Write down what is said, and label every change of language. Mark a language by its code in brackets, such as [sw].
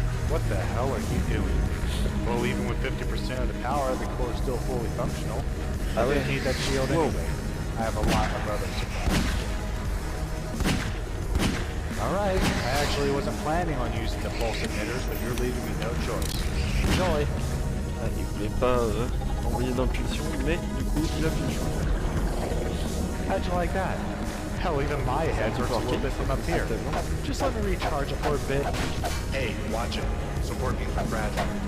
[en] What the hell are you doing? Well, even with 50% of the power, the core is still fully functional. I didn't need that shield anyway. I have a lot of other supplies. Alright, I actually wasn't planning on using the pulse emitters, but you're leaving me no choice. Enjoy. [fr] Ah, il voulait pas envoyer d'impulsion, mais du coup il a plus le choix. [en] How'd you like that? Hell, even my head hurts a little bit from up here. Just let me recharge it for a bit. Hey, watch it. Support beams are fragile.